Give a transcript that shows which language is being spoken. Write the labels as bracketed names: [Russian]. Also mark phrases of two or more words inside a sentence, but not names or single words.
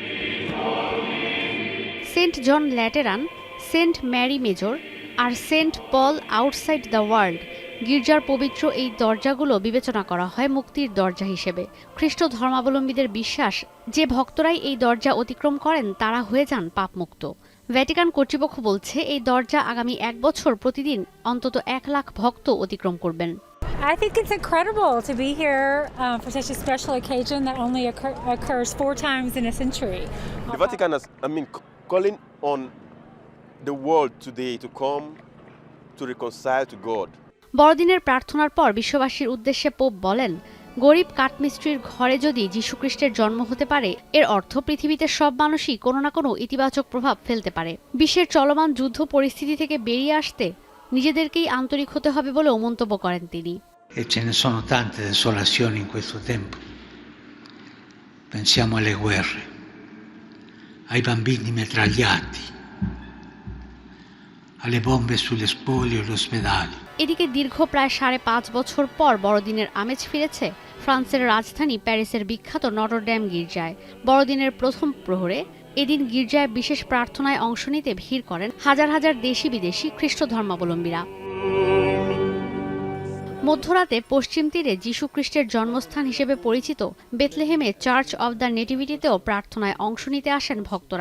[Bangla] সেন্ট জন ল্যাটেরান, সেন্ট ম্যারি মেজর আর সেন্ট পল আউটসাইড দ্য ওয়ার্ল্ড গির্জার পবিত্র এই দরজাগুলো বিবেচনা করা হয় মুক্তির দরজা হিসেবে। খ্রিস্ট ধর্মাবলম্বীদের বিশ্বাস, যে ভক্তরাই এই দরজা অতিক্রম করেন তারা হয়ে যান পাপমুক্ত। ভ্যাটিকান কর্তৃপক্ষ বলছে এই দরজা আগামী ১ বছর প্রতিদিন অন্তত ১ লাখ ভক্ত অতিক্রম করবেন। [English] I think it's incredible to be here for such a special occasion that only occurs 4 times in a century. The Vatican is, calling on the world today to come to reconcile to God. [Bangla] বড়দিনের প্রার্থনার পর বিশ্ববাসীর উদ্দেশ্যে পোপ বলেন, গরিব কাঠমিস্ত্রির ঘরে যদি যীশুখ্রিস্টের জন্ম হতে পারে, এর অর্থ পৃথিবীতে সব মানুষই কোনো না কোনো ইতিবাচক প্রভাব ফেলতে পারে। বিশ্বের চলমান যুদ্ধ পরিস্থিতি থেকে বেরিয়ে আসতে নিজেদেরকেই আন্তরিক হতে হবে বলেও মন্তব্য করেন তিনি। [Italian] E ce ne sono tante desolazioni in questo tempo. Pensiamo alle guerre, ai bambini mitragliati, alle bombe sulle spoglie e gli ospedali. [Bangla] এদিকে দীর্ঘ প্রায় ৫.৫ বছর পর বড়দিনের আমেজ ফিরেছে ফ্রান্সের রাজধানী প্যারিসের বিখ্যাত নটরডেম গির্জায়। বড়দিনের প্রথম প্রহরে এদিন গির্জায় বিশেষ প্রার্থনায় অংশ নিতে ভিড় করেন হাজার হাজার দেশি বিদেশি খ্রিস্ট ধর্মাবলম্বীরা। মধ্যরাতে পশ্চিম তীরে যীশুখ্রিস্টের জন্মস্থান হিসেবে পরিচিত বেথলেহেমে চার্চ অব দ্য নেটিভিটিতেও প্রার্থনায় অংশ নিতে আসেন ভক্তরা।